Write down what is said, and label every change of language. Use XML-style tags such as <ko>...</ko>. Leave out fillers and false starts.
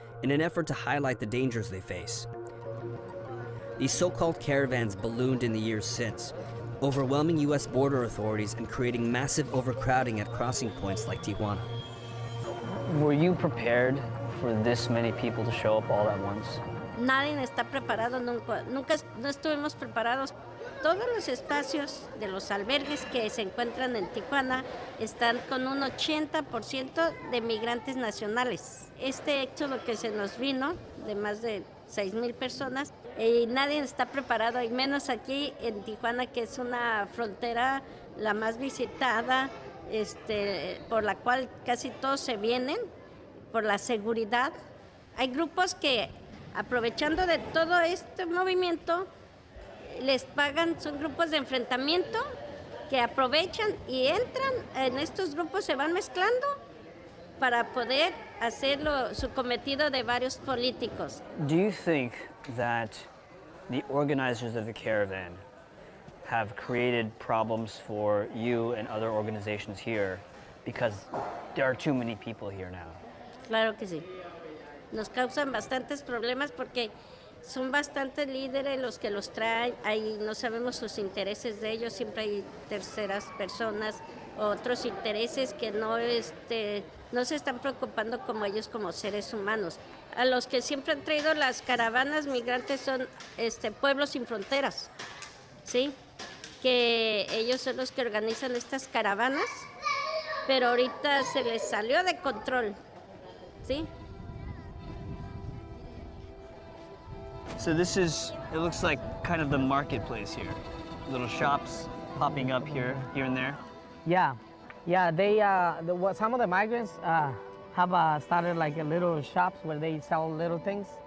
<en>in an effort to highlight the dangers they face. These so-called caravans ballooned in the years since, overwhelming U.S. border authorities and creating massive overcrowding at crossing points like Tijuana. Were you prepared for this many people to show up all at once?</en> <es>Nadie está preparado, nunca no estuvimos preparados. Todos los espacios de los albergues que se encuentran en Tijuana están con un 80% de migrantes nacionales. Este éxodo que se nos vino, de más de 6,000 personas, y nadie está preparado, y menos aquí en Tijuana, que es una frontera la más visitada, por la cual casi todos se vienen, por la seguridad. Hay grupos que, aprovechando de todo este movimiento, les pagan, son grupos de enfrentamiento que aprovechan y entran en estos grupos, se van mezclando para poder hacer su cometido de varios políticos.</es> <en>Do you think that the organizers of the caravan have created problems for you and other organizations here because there are too many people here now?</en> <es>Claro que sí. Nos causan bastantes problemas porque son bastantes líderes los que los traen, ahí no sabemos sus intereses de ellos, siempre hay terceras personas, otros intereses que no se están preocupando como ellos como seres humanos. A los que siempre han traído las caravanas migrantes son pueblos sin fronteras, ¿sí? Que ellos son los que organizan estas caravanas, pero ahorita se les salió de control, ¿sí?</es> <en>So it looks like kind of the marketplace here. Little shops popping up here and there. Yeah, they, some of the migrants have started like a little shops where they sell little things.</en>